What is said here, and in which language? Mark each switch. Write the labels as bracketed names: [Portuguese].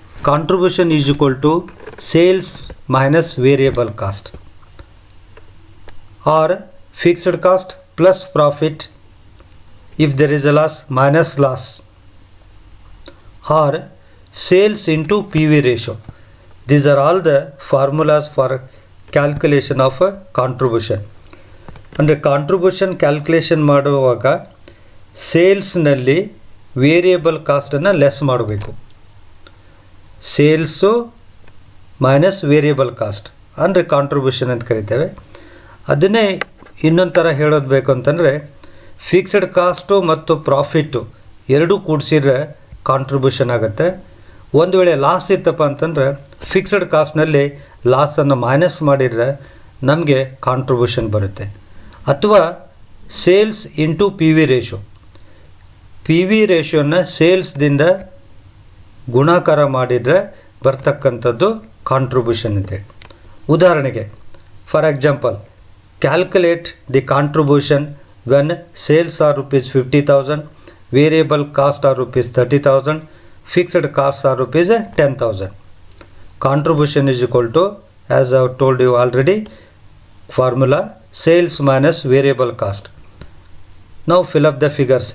[English] Contribution is equal to sales minus variable cost, or fixed cost plus profit if there is a loss minus loss, or sales into PV ratio. These are all the formulas for calculation of a contribution. [Kannada] ಅಂದರೆ contribution calculation ಮಾಡುವಾಗ ಸೇಲ್ಸ್ನಲ್ಲಿ variable ಕಾಸ್ಟನ್ನು less ಮಾಡಬೇಕು. Sales minus variable cost ಅಂದರೆ contribution ಅಂತ ಕರಿತೇವೆ. ಅದನ್ನೇ ಇನ್ನೊಂದು ಥರ ಹೇಳೋದು ಬೇಕು ಅಂತಂದರೆ, ಫಿಕ್ಸ್ಡ್ ಕಾಸ್ಟು ಮತ್ತು ಪ್ರಾಫಿಟ್ಟು ಎರಡೂ ಕೂಡಿಸಿದ್ರೆ ಕಾಂಟ್ರಿಬ್ಯೂಷನ್ ಆಗುತ್ತೆ. ಒಂದು ವೇಳೆ ಲಾಸ್ ಇತ್ತಪ್ಪ ಅಂತಂದರೆ ಫಿಕ್ಸ್ಡ್ ಕಾಸ್ಟ್ನಲ್ಲಿ ಲಾಸನ್ನು ಮೈನಸ್ ಮಾಡಿದರೆ ನಮಗೆ ಕಾಂಟ್ರಿಬ್ಯೂಷನ್ ಬರುತ್ತೆ. ಅಥವಾ sales into P V ratio, P V ರೇಷೋನ ಸೇಲ್ಸ್ದಿಂದ ಗುಣಾಕಾರ ಮಾಡಿದರೆ ಬರ್ತಕ್ಕಂಥದ್ದು ಕಾಂಟ್ರಿಬ್ಯೂಷನ್ ಅಂತೇಳಿ. ಉದಾಹರಣೆಗೆ, [English] For example, calculate the contribution when sales are rupees 50,000, variable cost are rupees 30,000, fixed costs are rupees 10,000. Contribution is equal to, as I have told you already, formula sales minus variable cost. Now fill up the figures.